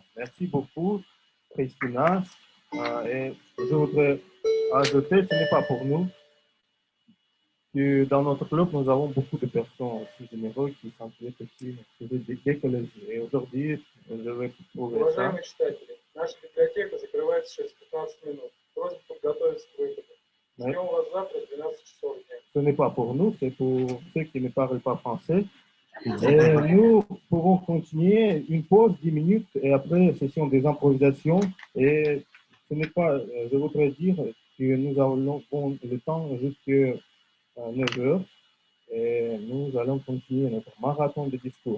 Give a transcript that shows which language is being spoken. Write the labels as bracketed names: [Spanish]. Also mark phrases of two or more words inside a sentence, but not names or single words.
[French] Merci beaucoup, Christina. Et je voudrais ajouter, ce n'est pas pour nous, que dans notre club, nous avons beaucoup de personnes aussi généreuses qui s'inquiètent aussi au sujet d'écologie. Et aujourd'hui, je vais trouver ça. [Russian] Уважаемые читатели, наша библиотека закрывается через 15 минут. Просьба подготовиться к выходу. Ждем вас завтра в 12 часов дня. [French] Ce n'est pas pour nous, c'est pour ceux qui ne parlent pas français. Et nous pourrons continuer une pause 10 minutes et après, session des improvisations. Et ce n'est pas, je voudrais dire que nous avons le temps jusqu'à 9 heures et nous allons continuer notre marathon de discours.